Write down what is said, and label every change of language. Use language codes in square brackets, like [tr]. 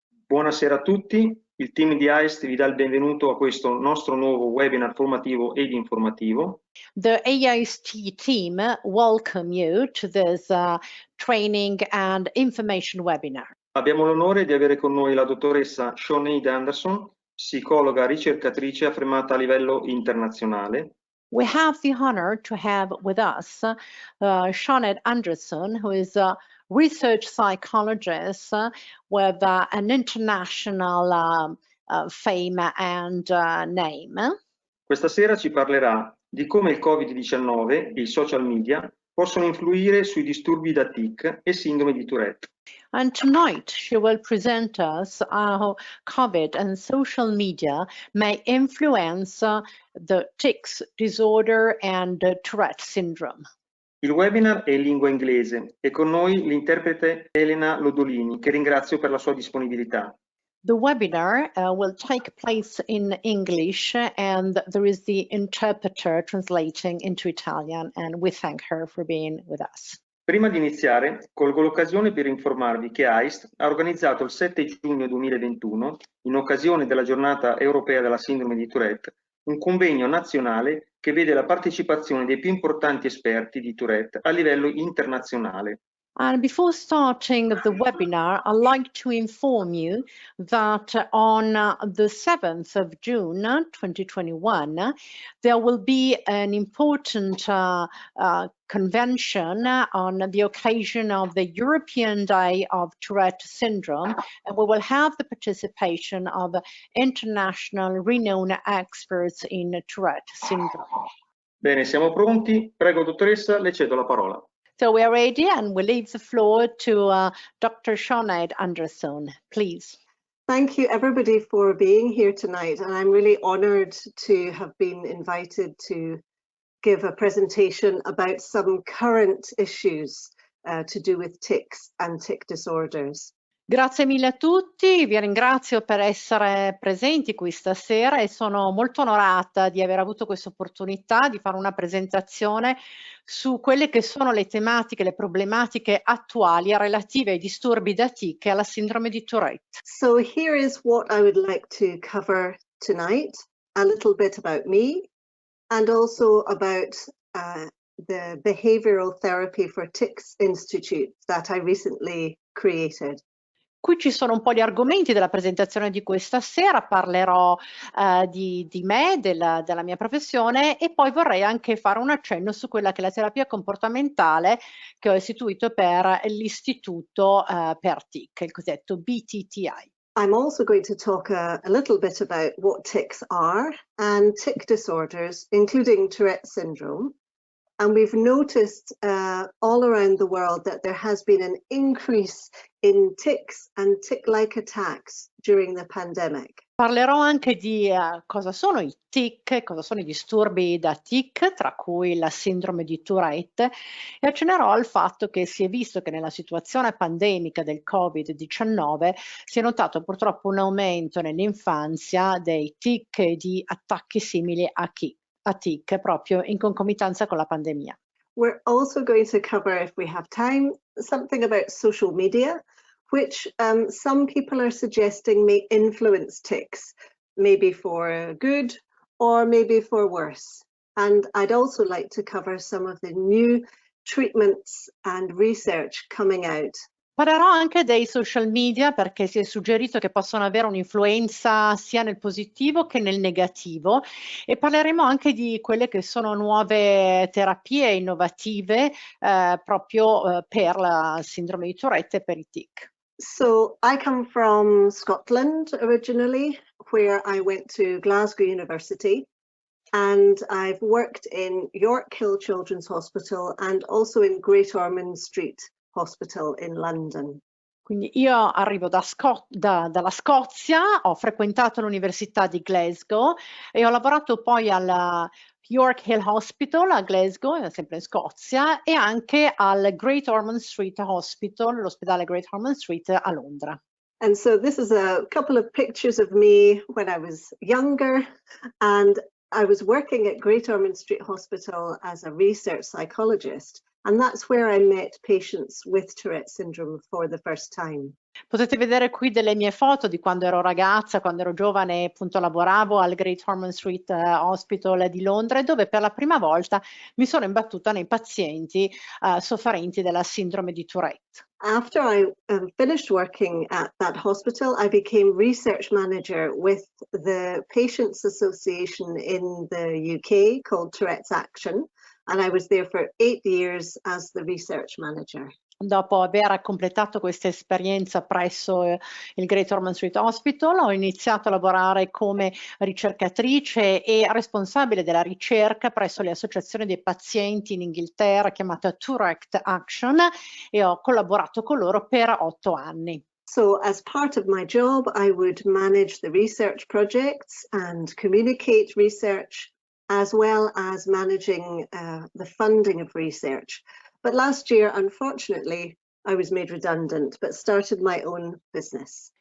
[it] Buonasera a tutti, il team di A.I.S.T vi dà il benvenuto a questo nostro nuovo webinar formativo ed informativo. [en] The A.I.S.T team welcome you to this training and information webinar. [it] Abbiamo l'onore di avere con noi la dottoressa Seonaid Anderson, psicologa ricercatrice affermata a livello internazionale. [en] We have the honor to have with us Seonaid Anderson, who is a research psychologist with an international fame and name. [it] Questa sera ci parlerà di come il Covid-19 e i social media possono influire sui disturbi da tic e sindrome di Tourette. [en] And tonight she will present us how COVID and social media may influence the tics disorder and Tourette syndrome. [it] Il webinar è in lingua inglese e con noi l'interprete Elena Lodolini, che ringrazio per la sua disponibilità. [en] The webinar will take place in English and there is the interpreter translating into Italian, and we thank her for being with us. [it] Prima di iniziare, colgo l'occasione per informarvi che A.I.S.T ha organizzato il 7 giugno 2021, in occasione della giornata europea della sindrome di Tourette, un convegno nazionale che vede la partecipazione dei più importanti esperti di Tourette a livello internazionale. [en] And before starting the webinar, I'd like to inform you that on the 7th of June 2021, there will be an important convention on the occasion of the European Day of Tourette Syndrome, and we will have the participation of international renowned experts in Tourette syndrome. [it] Bene, siamo pronti. Prego, dottoressa, le cedo la parola. [en] So we are ready and we leave the floor to Dr. Seonaid Anderson, please. Thank you everybody for being here tonight, and I'm really honoured to have been invited to give a presentation about some current issues to do with tics and tic disorders. [it] Grazie mille a tutti, vi ringrazio per essere presenti qui stasera e sono molto onorata di aver avuto questa opportunità di fare una presentazione su quelle che sono le tematiche, le problematiche attuali relative ai disturbi da tic e alla sindrome di Tourette. [en] So here is what I would like to cover tonight, a little bit about me and also about the Behavioural Therapy for Tics Institute that I recently created. [it] Qui ci sono un po' gli argomenti della presentazione di questa sera, parlerò di me, della mia professione e poi vorrei anche fare un accenno su quella che è la terapia comportamentale che ho istituito per l'istituto per TIC, il cosiddetto BTTI. [en] I'm also going to talk a little bit about what tics are and tic disorders, including Tourette syndrome. And we've noticed all around the world that there has been an increase in tics and tic-like attacks during the pandemic. [it] Parlerò anche di cosa sono i tic, cosa sono i disturbi da tic, tra cui la sindrome di Tourette, e accennerò al fatto che si è visto che nella situazione pandemica del Covid-19 si è notato purtroppo un aumento nell'infanzia dei tic e di attacchi simili a tic proprio in concomitanza con la pandemia. [en] We're also going to cover, if we have time, something about social media, which some people are suggesting may influence tics, maybe for good or maybe for worse. And I'd also like to cover some of the new treatments and research coming out. [it] Parlerò anche dei social media perché si è suggerito che possono avere un'influenza sia nel positivo che nel negativo e parleremo anche di quelle che sono nuove terapie innovative proprio per la sindrome di Tourette e per i tic. [en] So I come from Scotland originally, where I went to Glasgow University, and I've worked in York Hill Children's Hospital and also in Great Ormond Street Hospital in London. [it] Quindi io arrivo dalla Scozia, ho frequentato l'Università di Glasgow e ho lavorato poi alla York Hill Hospital a Glasgow, sempre in Scozia, e anche al Great Ormond Street Hospital, l'ospedale Great Ormond Street a Londra. [en] And so this is a couple of pictures of me when I was younger, and I was working at Great Ormond Street Hospital as a research psychologist. And that's where I met patients with Tourette syndrome for the first time. [it] Potete vedere qui delle mie foto di quando ero ragazza, quando ero giovane, appunto lavoravo al Great Ormond Street Hospital di Londra, dove per la prima volta mi sono imbattuta nei pazienti sofferenti della sindrome di Tourette. [en] After I finished working at that hospital, I became research manager with the Patients Association in the UK called Tourette's Action, and I was there for 8 years as the research manager. [it] Dopo aver completato questa esperienza presso il Great Ormond Street Hospital, ho iniziato a lavorare come ricercatrice e responsabile della ricerca presso le associazioni dei pazienti in Inghilterra chiamata Tourette Action e ho collaborato con loro per 8 anni. [en] So as part of my job, I would manage the research projects and communicate research, as well as managing the funding of research. But last year, unfortunately, I was made redundant, but started my own business.